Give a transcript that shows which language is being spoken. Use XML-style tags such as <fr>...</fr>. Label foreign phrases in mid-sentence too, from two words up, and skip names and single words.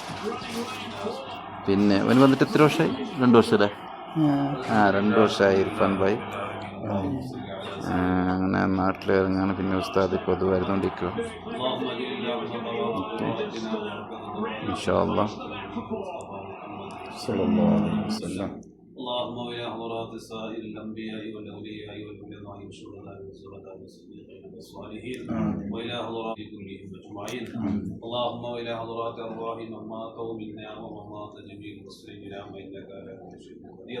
<ml>പിന്നെ അവന് വന്നിട്ട് എത്ര വർഷമായി? 2 വർഷമല്ലേ? 2 വർഷമായി ഇർഫാൻ ഭായ്. അങ്ങനെ നാട്ടിൽ ഇറങ്ങാണ്. പിന്നെ ഉസ്താദ് ഇപ്പോൾ അത് വരുന്നുകൊണ്ടിരിക്കുക.</ml> <ar>إن شاء الله. صلى الله عليه وسلم. اللهم ويا حضرات سائر الانبياء والاولياء والعلماء والشهداء والصالحين والصديقين والصالحين والى حضرات كلهم اجمعين. اللهم والى حضرات ارواح من ماتوا منا ومات جميع المسلمين انك على كل شيء قدير.</ar>